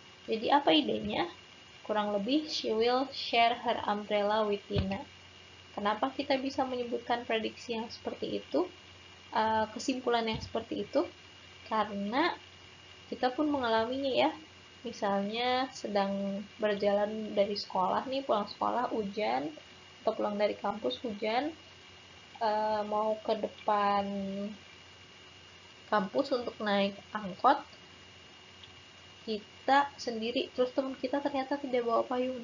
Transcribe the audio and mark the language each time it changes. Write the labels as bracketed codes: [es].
[id] Jadi apa idenya? Kurang lebih, [en] she will share her umbrella with Tina. [id] Kenapa kita bisa menyebutkan prediksi yang seperti itu? Kesimpulan yang seperti itu? Karena kita pun mengalaminya ya. Misalnya sedang berjalan dari sekolah nih, pulang sekolah hujan, atau pulang dari kampus hujan, mau ke depan kampus untuk naik angkot, kita sendiri, terus teman kita ternyata tidak bawa payung.